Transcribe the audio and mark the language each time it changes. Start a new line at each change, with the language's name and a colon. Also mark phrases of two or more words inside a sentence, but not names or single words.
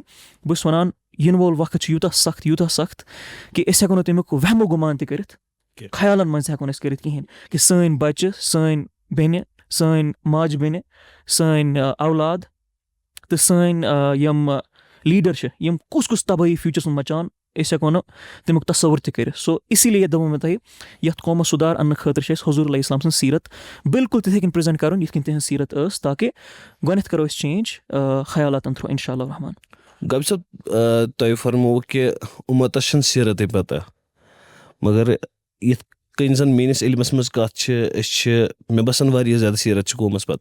Kashmiri: بہٕ چھُس وَنان یِنہٕ وول وقت چھُ یوٗتاہ سخت کہِ أسۍ ہٮ۪کو نہٕ تَمیُک وہمو گُمان تہِ کٔرِتھ خیالَن منٛز تہِ ہٮ۪کو نہٕ أسۍ کٔرِتھ کِہیٖنۍ کہِ سٲنۍ بَچہِ سٲنۍ بیٚنہِ سٲنۍ ماجہِ بیٚنہِ سٲنۍ اولاد تہٕ سٲنۍ یِم لیٖڈَر چھِ یِم کُس تبٲہی فیوٗچرَس منٛز مَچاوَن أسۍ ہٮ۪کو نہٕ تَمیُک تصوُر تہِ کٔرِتھ. سو
Urdu: اسی لیے
Kashmiri: دوٚپمو مےٚ تۄہہِ یَتھ قومَس سُدھار اَننہٕ خٲطرٕ چھِ اَسہِ حضوٗر علیہ السلام سٕنٛز سیٖرت بِلکُل تِتھَے کٔنۍ پرٛزَنٛٹ کَرُن یِتھ کٔنۍ تِہٕنٛز سیٖرت ٲس تاکہِ گۄڈنٮ۪تھ کَرو أسۍ چینٛج خیالاتَن تھرٛوٗ
Arabic: اِنشاء اللہ
Kashmiri: رحمان. غبی صٲب تۄہہِ فرمووُ کہِ اُمَتَس چھَنہٕ سیٖرتٕے پَتہ مگر یِتھ کٔنۍ زَن میٲنِس علمَس منٛز کَتھ چھِ أسۍ چھِ مےٚ باسان واریاہ زیادٕ سیٖرت چھِ قومَس پَتہ.